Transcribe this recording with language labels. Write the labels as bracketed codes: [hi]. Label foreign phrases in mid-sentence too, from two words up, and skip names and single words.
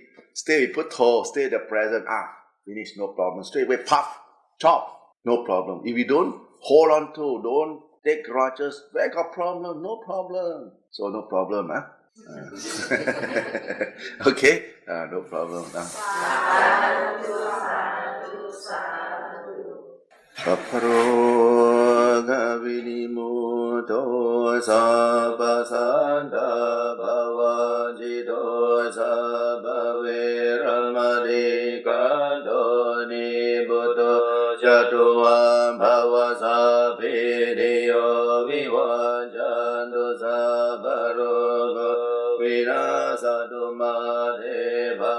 [en] Stay with put stay in the present. Finish, no problem. Straight away, puff, chop, no problem. If you don't hold on to, don't take grudges, where got problem? No problem. So no problem, okay? No problem. [pi] Sapparo vinimuto sabbasanta bhavajito sabbaveramadikanto nibuto jatuam bhavasabhiriyo vivajantu sabbarogo vinasatu made